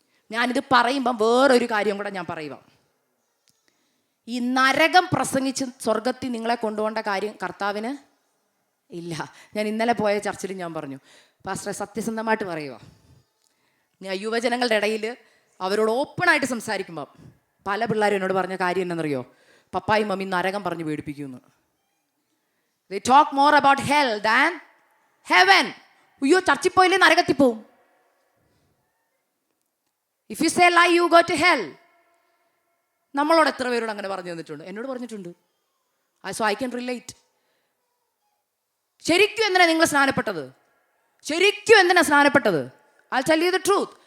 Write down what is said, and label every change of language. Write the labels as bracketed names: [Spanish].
[Malayalam] ഞാനിത് പറയുമ്പം വേറൊരു കാര്യം കൂടെ ഞാൻ പറയുക. ഈ നരകം പ്രസംഗിച്ച് സ്വർഗത്തിൽ നിങ്ങളെ കൊണ്ടുപോകേണ്ട കാര്യം കർത്താവിന് ഇല്ല. ഞാൻ ഇന്നലെ പോയ ചർച്ചിൽ ഞാൻ പറഞ്ഞു, പാസ്റ്ററെ സത്യസന്ധമായിട്ട് പറയുക, ഞാൻ യുവജനങ്ങളുടെ ഇടയിൽ അവരോട് ഓപ്പണായിട്ട് സംസാരിക്കുമ്പോൾ പല പിള്ളേരും എന്നോട് പറഞ്ഞ കാര്യം എന്നറിയോ, പപ്പായും മമ്മി നരകം പറഞ്ഞ് പേടിപ്പിക്കുമെന്ന്. [English] They talk more about hell than heaven. [Malayalam] അയ്യോ ചർച്ചിൽ പോയില്ലേ നരകത്തിൽ പോവും. [English] If you say lie, you go to hell. [Malayalam] നമ്മളോട് എത്ര പേരോട് അങ്ങനെ പറഞ്ഞു തന്നിട്ടുണ്ട്? എന്നോട് പറഞ്ഞിട്ടുണ്ട്. [English] So I can relate. [Malayalam] ശരിക്കും എന്തിനാ നിങ്ങൾ സ്നാനപ്പെട്ടത്? ശരിക്കും എന്തിനാ സ്നാനപ്പെട്ടത്? [English] I'll tell you the truth.